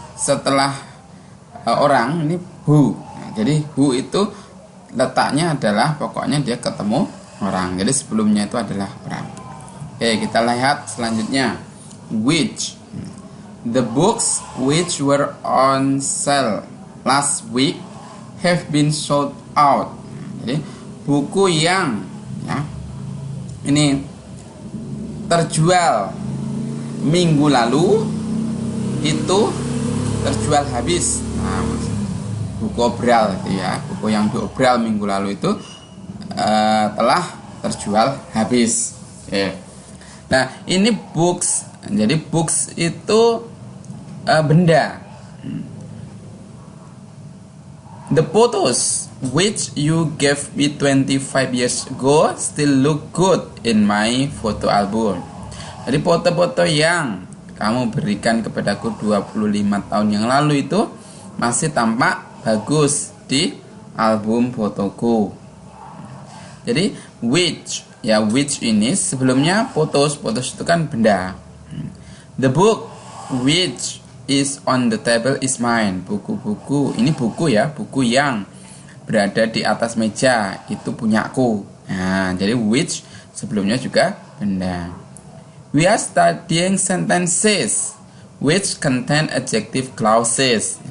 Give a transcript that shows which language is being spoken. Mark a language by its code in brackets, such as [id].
[id] Setelah orang ini who. Nah, jadi who itu letaknya adalah pokoknya dia ketemu orang. Jadi sebelumnya itu adalah orang. Oke, kita lihat selanjutnya. Which. [en] The books which were on sale last week have been sold out. [id] Jadi buku yang ini terjual minggu lalu itu terjual habis. Nah, buku obral itu ya, buku yang diobral minggu lalu itu telah terjual habis. Nah, ini books. Jadi books itu benda. [en] The photos which you gave me 25 years ago still look good in my photo album. [id] Jadi foto-foto yang kamu berikan kepadaku 25 tahun yang lalu itu masih tampak bagus di album fotoku. Jadi which ini sebelumnya fotos itu kan benda. [en] The book which is on the table is mine. [id] Buku-buku ini buku ya, buku yang berada di atas meja itu punyaku. Nah, jadi which sebelumnya juga benda. [en] We are studying sentences which contain adjective clauses.